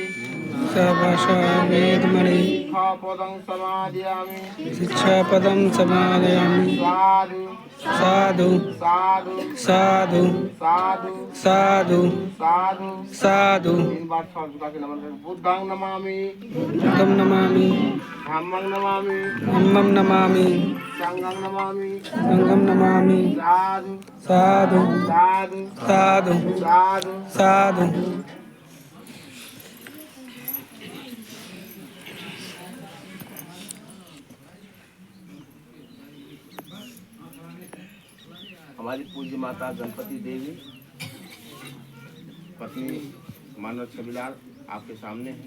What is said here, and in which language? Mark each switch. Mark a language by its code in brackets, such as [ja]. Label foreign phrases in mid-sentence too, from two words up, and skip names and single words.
[pi] भाषा वेदमणि शिखापदं समादयामि शिक्षापदं समादयामि साधु साधु साधु साधु साधु साधु साधु साधु [hi] 3 बार सर झुका के नमन करें। [pi] बुद्धं नमामि बुद्धं नमामि धम्मं नमामि धम्मं नमामि संघं नमामि संघं नमामि साधु साधु साधु साधु साधु साधु [hi] हमारी पूज्य माता गणपति देवी पत्नी मानव छविलाल आपके सामने है।